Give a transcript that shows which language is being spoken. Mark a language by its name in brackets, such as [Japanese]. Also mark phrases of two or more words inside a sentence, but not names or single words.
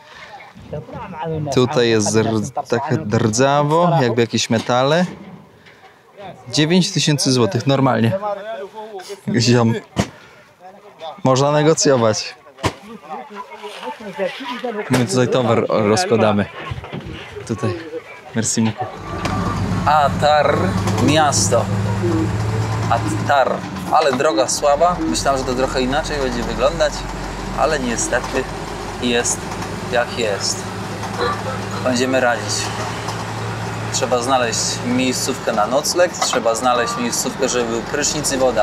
[Polish] Tutaj jest tak rdzawo, jakby jakieś metale. 9000 złotych, normalnie. Ziom. Można negocjować. My tutaj towar rozkładamy. Tutaj. [French] Merci beaucoup. Attar, [Polish] miasto. Attar. Ale droga słaba. Myślałem, że to trochę inaczej będzie wyglądać, ale niestety jest jak jest. Będziemy radzić. Trzeba znaleźć miejscówkę na nocleg, trzeba znaleźć miejscówkę, żeby był prysznic i woda.